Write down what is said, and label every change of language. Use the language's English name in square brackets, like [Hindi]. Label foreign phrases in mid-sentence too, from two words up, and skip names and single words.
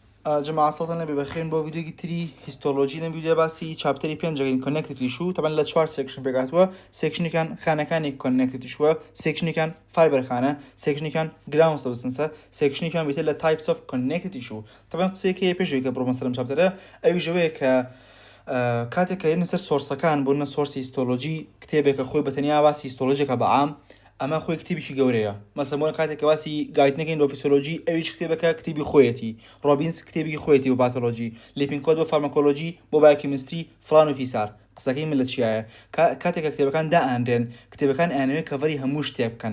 [Central Kurdish] جماعة سڵتان لەبێ بەخێن بۆ ڤیدیۆی تری هیستۆلۆژی لەم ڤیدیۆ باسی چاپتەری پێنجەکەین [English] Connective Tissue [Central Kurdish] تەبەن لە 4 سێکشن پێکاتوە سێکشنێکان خانەکانی [English] Connective Tissue [Central Kurdish] سێکشنێکان فایبەرخانە سێکشنێکان [English] ground substance [Central Kurdish] سێکشنێکان بێتە لە [English] types of Connective Tissue [Central Kurdish] تەبەن قسەیەکەیە پێشەوەی کە بڕۆمە سەرم چاپتەرە ئەویژەوەیە کە کاتێک کە هێنە سەر سۆرسەکان بۆنە سۆرسی هیستۆلۆژی کتێبێکە خۆی بەتەنیا باسی هیستۆلۆژیەکە بەعام ئەمە خۆی کتێبێکی گەورەیە مەسەڵەن بۆ کاتێک کە باسی گایدنەکەین بۆ فیسیۆلۆژی ئەویش کتێبەکە کتێبی خۆیەتی ڕۆبینس کتێبی خۆیەتی و پاتۆلۆژی لیپینکۆد بۆ فارماکۆلۆژی بۆ بایۆکیمیستری فڵان و فیسار قسەکەی من لە چیایە کاتێک کە کتێبەکان دائەنرێن کتێبەکان ئەیانەوێت کەڤەری هەموو شتێک بکەن